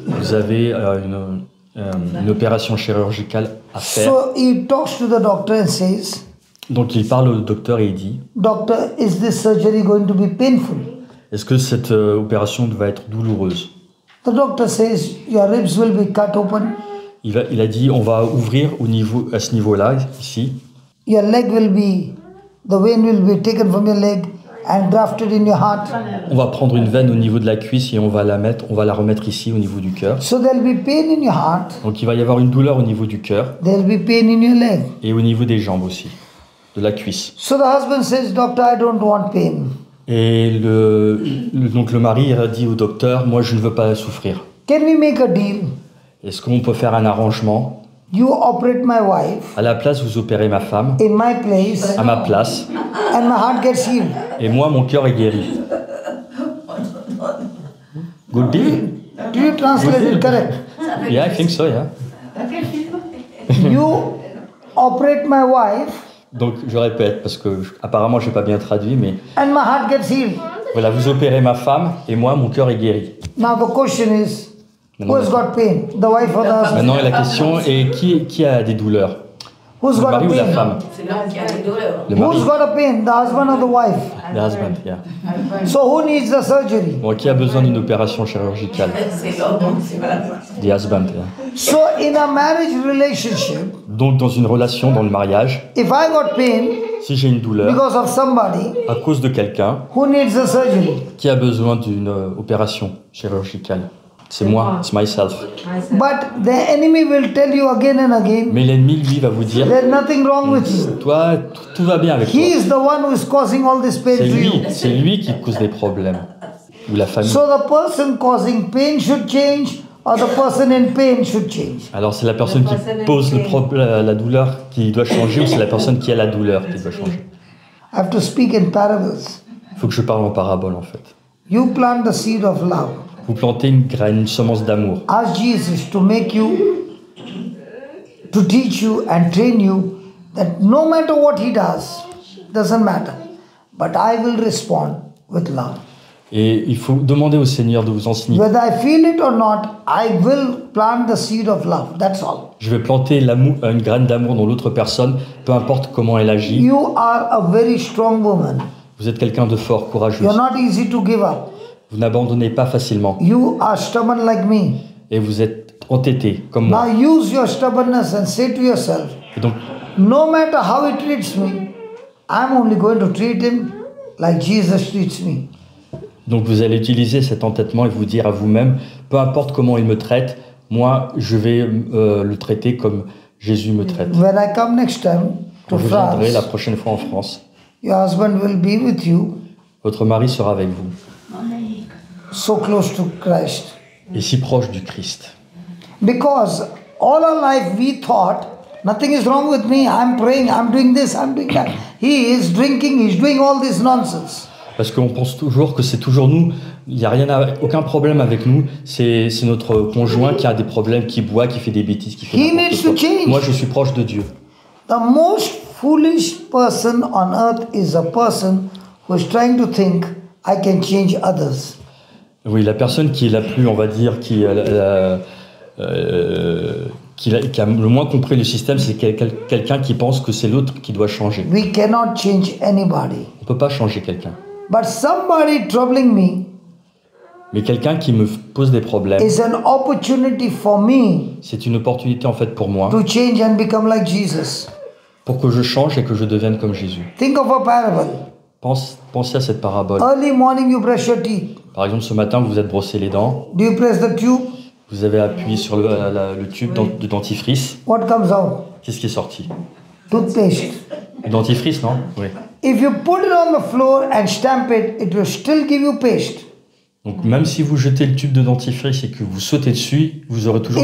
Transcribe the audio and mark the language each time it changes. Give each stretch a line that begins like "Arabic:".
French: Vous avez une opération chirurgicale à faire.
English: So he talks to the doctor and says,
French: Donc il parle au docteur et il dit,
English: Doctor, is this surgery going to be painful?
French: est-ce que cette opération va être douloureuse?
English: The doctor says, your ribs will be cut open,
French: Il a dit, on va ouvrir à ce niveau-là, ici.
English: your leg will be, the vein will be taken from your leg and grafted in your heart.
French: On va prendre une veine au niveau de la cuisse et on va la remettre ici au niveau du cœur.
English: So there'll be pain in your heart,
French: Donc il va y avoir une douleur au niveau du cœur
English: there'll be pain in your leg.
French: et au niveau des jambes aussi, de la cuisse.
English: So the husband says, Doctor, I don't want pain.
French: Et donc le mari a dit au docteur, moi je ne veux pas souffrir.
English: Can we make a deal?
French: Est-ce qu'on peut faire un arrangement?
English: You operate my wife
French: À la place, vous opérez ma femme,
English: in my place,
French: à ma place,
English: and my heart gets healed.
French: et moi mon cœur est guéri.
English: Good deal? Do you translate it correct? Yeah, I think so, yeah. You operate my wife,
French: Donc je répète, parce que apparemment je n'ai pas bien traduit, mais
English: and my heart gets healed.
French: voilà, vous opérez ma femme, et moi mon cœur est guéri.
English: Now the question is, who has got pain? The wife or the husband?
French: Maintenant la question est, qui a des douleurs?
English: Who's
French: Le
English: got a
French: mari ou la
English: pain?
French: femme? C'est l'homme qui a des douleurs. Le mari.
English: Who's got a pain? The husband or the wife? The husband, yeah. So who needs the surgery?
French: Bon, qui a besoin d'une opération chirurgicale? C'est l'homme, c'est pas la femme.
English: The husband, yeah. So in a marriage relationship,
French: Donc dans une relation, dans le mariage,
English: if I got pain
French: si j'ai une douleur
English: because of somebody,
French: à cause de quelqu'un,
English: who needs the surgery?
French: qui a besoin d'une opération chirurgicale? C'est moi,
English: it's myself. But the enemy will tell you again and again,
French: Mais l'ennemi, lui, va vous dire,
English: there's nothing wrong with you.
French: toi, tout va bien avec toi.
English: He is the one who is causing all this pain to you.
French: C'est lui qui cause des problèmes. Ou la famille.
English: So the person causing pain should change, or the person in pain should change.
French: Alors c'est la personne qui pose la douleur qui doit changer ou c'est la personne qui a la douleur qui doit changer?
English: I have to speak in parables.
French: Il faut que je parle en parabole en fait.
English: You plant the seed of love.
French: Vous plantez une graine, une semence d'amour.
English: Ask Jesus to make you, to teach you and train you that no matter what he does, doesn't matter, but I will respond with love.
French: Et il faut demander au Seigneur de vous enseigner.
English: Whether I feel it or not, I will plant the seed of love. That's all.
French: Je vais planter une graine d'amour dans l'autre personne, peu importe comment elle agit.
English: You are a very strong woman.
French: Vous êtes quelqu'un de fort, courageux.
English: You're not easy to give up.
French: Vous n'abandonnez pas facilement.
English: You are stubborn like me.
French: Et vous êtes entêté, comme moi.
English: Now use your stubbornness and say to yourself,
French: Et donc,
English: no matter how he treats me, I'm only going to treat him like Jesus treats me.
French: Donc vous allez utiliser cet entêtement et vous dire à vous-même, peu importe comment il me traite, moi je vais le traiter comme Jésus me traite.
English: When I come next time to
French: Quand je viendrai la
English: France,
French: prochaine fois en France,
English: your husband will be with you,
French: votre mari sera avec vous
English: so close to Christ.
French: et si proche du Christ.
English: Because all our life we thought, nothing is wrong with me, I'm praying, I'm doing this, I'm doing that. He is drinking, he's doing all this nonsense.
French: Parce qu'on pense toujours que c'est toujours nous, il n'y a aucun problème avec nous, c'est notre conjoint qui a des problèmes, qui boit, qui fait des bêtises, qui fait
English: He
French: n'importe
English: needs
French: quoi.
English: to change.
French: Moi je suis proche de Dieu.
English: The most foolish person on earth is a person who is trying to think, I can change others.
French: Oui, la personne qui est la plus, on va dire, qui a le moins compris le système, c'est quelqu'un qui pense que c'est l'autre qui doit changer.
English: We cannot change anybody.
French: On ne peut pas changer quelqu'un.
English: But somebody troubling me
French: Mais quelqu'un qui me pose des problèmes,
English: is an opportunity for me
French: c'est une opportunité en fait pour moi,
English: to change and become like Jesus.
French: pour que je change et que je devienne comme Jésus.
English: Think of a parable.
French: Pensez à cette parabole.
English: Early morning you brush your teeth.
French: Par exemple, ce matin, vous vous êtes brossé les dents,
English: Do you press the tube?
French: vous avez appuyé sur le tube de dentifrice.
English: What comes out?
French: Qu'est-ce qui est sorti?
English: Toothpaste.
French: Le dentifrice, non? Oui.
English: If you put it on the floor and stamp it, it will still give you paste.
French: Donc même si vous jetez le tube de dentifrice et que vous sautez dessus, vous aurez toujours